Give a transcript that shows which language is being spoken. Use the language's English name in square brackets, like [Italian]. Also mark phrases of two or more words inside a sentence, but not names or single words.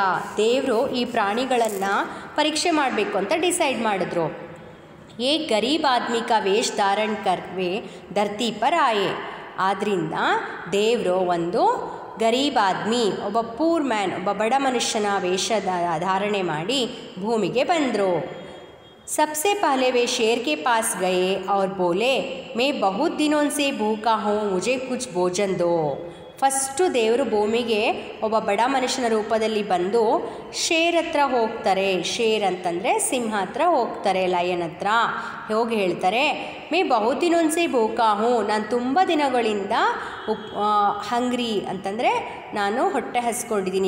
[Kannada] ದೇವರು ಈ ಪ್ರಾಣಿಗಳನ್ನು ಪರೀಕ್ಷೆ ಮಾಡಬೇಕು ಅಂತ ಡಿಸೈಡ್ ಮಾಡಿದ್ರು. [Hindi] ए गरीब आदमी का वेश धारण करवे धरती पर आए. [Kannada] ಆದ್ದರಿಂದ ದೇವರು ಒಂದು [Hindi] गरीब आदमी, [Kannada] ಒಬ್ಬ [English] poor man, [Kannada] ಒಬ್ಬ ಬಡ ಮನುಷ್ಯನ ವೇಷ ಧಾರಣೆ ಮಾಡಿ ಭೂಮಿಗೆ ಬಂದರು. [Hindi] सबसे पहले वे शेर के पास गए और बोले मैं बहुत दिनों से भूखा हूँ, मुझे कुछ भोजन दो. [Kannada] ಫಸ್ಟು ದೇವರು ಭೂಮಿಗೆ ಒಬ್ಬ ಬಡ ಮನುಷ್ಯನ ರೂಪದಲ್ಲಿ ಬಂದು ಶೇರ್ ಹತ್ರ ಹೋಗ್ತಾರೆ. ಶೇರ್ ಅಂತಂದರೆ ಸಿಂಹ ಹತ್ರ ಹೋಗ್ತಾರೆ, ಲಯನ್ ಹತ್ರ ಹೋಗಿ ಹೇಳ್ತಾರೆ, [Hindi] मैं बहुत दिनों से भूखा हूँ, [Kannada] ನಾನು ತುಂಬ ದಿನಗಳಿಂದ ಹಂಗ್ರಿ ಅಂತಂದರೆ ನಾನು ಹೊಟ್ಟೆ ಹಸ್ಕೊಂಡಿದ್ದೀನಿ.